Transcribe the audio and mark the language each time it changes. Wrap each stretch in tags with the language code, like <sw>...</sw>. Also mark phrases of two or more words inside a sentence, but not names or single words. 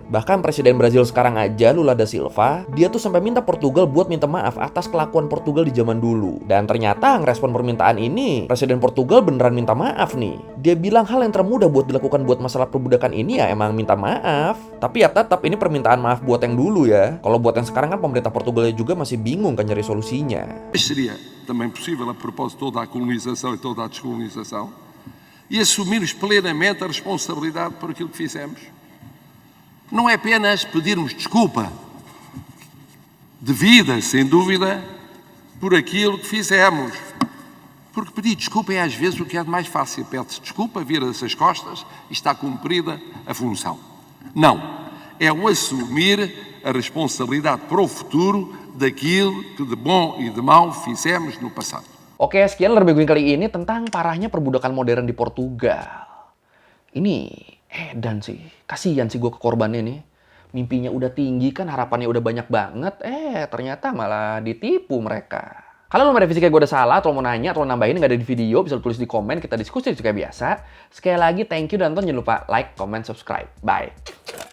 <id>Bahkan Presiden Brazil sekarang aja, Lula da Silva, dia tuh sampai minta Portugal buat minta maaf atas kelakuan Portugal di zaman dulu. Dan ternyata ngerespon permintaan ini, Presiden Portugal beneran minta maaf nih. Dia bilang hal yang termudah buat dilakukan buat masalah perbudakan ini ya emang minta maaf. Tapi ya tetap ini permintaan maaf buat yang dulu ya. Kalau buat yang sekarang kan pemerintah Portugal juga masih bingung kan nyari solusinya.</id> <pt>Seria também possível a propósito de toda a colonização e toda a descolonização e assumirmos plenamente a responsabilidade por aquilo que fizemos. Não é apenas pedirmos desculpa, devida, sem dúvida, por aquilo que fizemos. Porque pedir desculpa é às vezes o que é de mais fácil. Pede-se desculpa, vira-se as costas e está cumprida a função. Não, é o assumir a responsabilidade para o futuro daquilo que de bom e de mau fizemos no passado.</pt> <id>Oke, sekian Lerbe Guing kali ini tentang parahnya perbudakan modern di Portugal. Ini edan sih, kasihan sih gue ke korbannya nih. Mimpinya udah tinggi kan, harapannya udah banyak banget, ternyata malah ditipu mereka. Kalau lo merevisi kayak gue udah salah, atau mau nanya, atau nambahin nggak ada di video, bisa tulis di komen, kita diskusi kayak biasa. Sekali lagi,</id> <en>thank you,</en> <id>dan jangan lupa</id> <en>like, comment, subscribe.</en> <id>Bye!</id>